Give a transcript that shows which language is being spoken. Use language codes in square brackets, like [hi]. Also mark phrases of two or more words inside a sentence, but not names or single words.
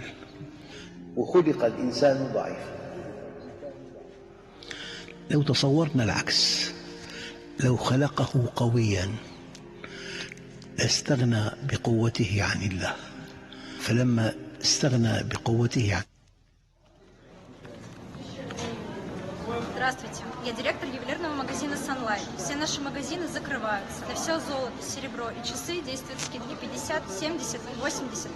[ar] وخلق الإنسان ضعيفا. لو تصورنا العكس، لو خلقه قويا استغنى بقوته عن الله، فلما استغنى بقوته عن [ru] Здравствуйте, я директор ювелирного магазина Sunlight. Все наши магазины закрываются. На все золото, серебро и часы действуют скидки 50, 70 и 80%.